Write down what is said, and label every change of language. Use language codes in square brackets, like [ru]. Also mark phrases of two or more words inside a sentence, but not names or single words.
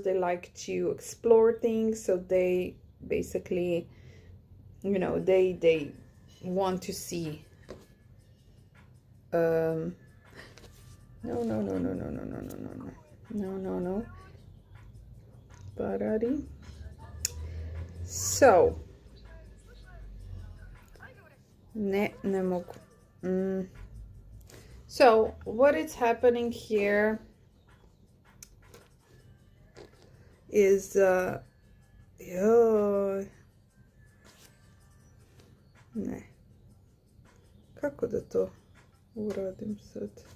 [en] They like to explore things. So they basically, you know, they want to see. No. Barari. So, [sr] ne mogu. [en] So, what is happening here is [sr] joj, ne, kako da to uradim sad?